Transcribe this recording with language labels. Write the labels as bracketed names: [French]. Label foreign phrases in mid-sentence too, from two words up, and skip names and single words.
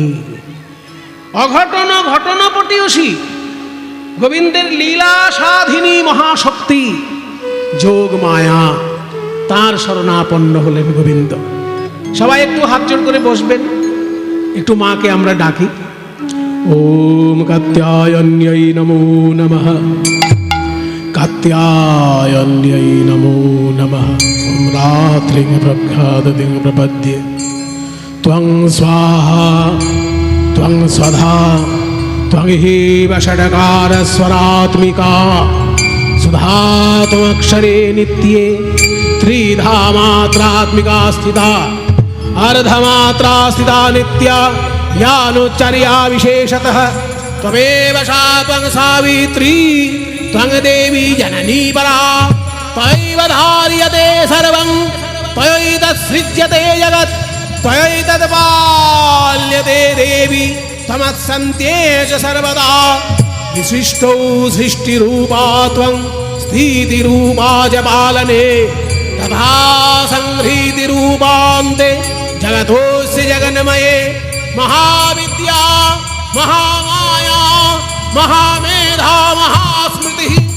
[Bangla] অঘটন ঘটন পটিয়সী, গোবিন্দের লীলা সাধিনী মহাশক্তি যোগ মায়া, তার শরণাপন্ন হলেন গোবিন্দ। সবাই একটু হাত জোড় করে বসবেন, একটু মাকে আমরা ডাকি। [Sanskrit] ওম কাত্যায়ন্যৈ নমো নমঃ, কাত্যায়ন্যৈ নমো নমঃ। ওম রাত্রিং প্রখ্যাদিং প্রপদ্যে ত্বং স্বাহা ত্বং স্বধা ত্বং হেব ষডকার স্বরাত্মিকা সুধা ত্বমক্ষরে নিত্যে ত্রিধা মাত্রাত্মিকা স্থিতা अर्धमात्रा स्थिता नित्या यानुच्चर्या विशेषतः त्वमेव शापं सावित्री त्वं देवी जननी परा त्वयैव धार्यते सर्वं त्वयैतत्सृज्यते जगत् त्वयैतत्पाल्यते देवी त्वमत्सन्त्येष सर्वदा विशिष्टौ सृष्टिरूपा त्वं स्थितिरूपा च पालने तथा संहृतिरूपान्ते जगतोऽस्य जगन्मये महाविद्या महामाया महामेधा महास्मृतिः